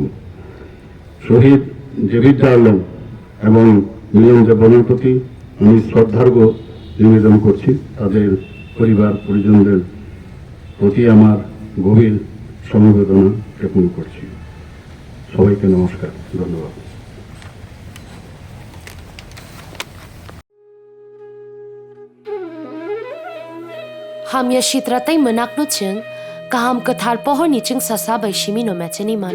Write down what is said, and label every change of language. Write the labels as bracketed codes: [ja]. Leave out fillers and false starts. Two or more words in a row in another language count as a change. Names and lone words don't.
[bn] শহীদ ডেভিড ডার্লং এবং মিলন দেববর্মার প্রতি আমি শ্রদ্ধার্ঘ নিবেদন করছি। তাদের পরিবার পরিজনদের প্রতি আমার গভীর সমবেদনা জ্ঞাপন করছি। সবাইকে নমস্কার, ধন্যবাদ। [trp] Ham ya shitratai menak no ching, kaham kathar pohor ni ching sasa bai shimi no mecheni mano.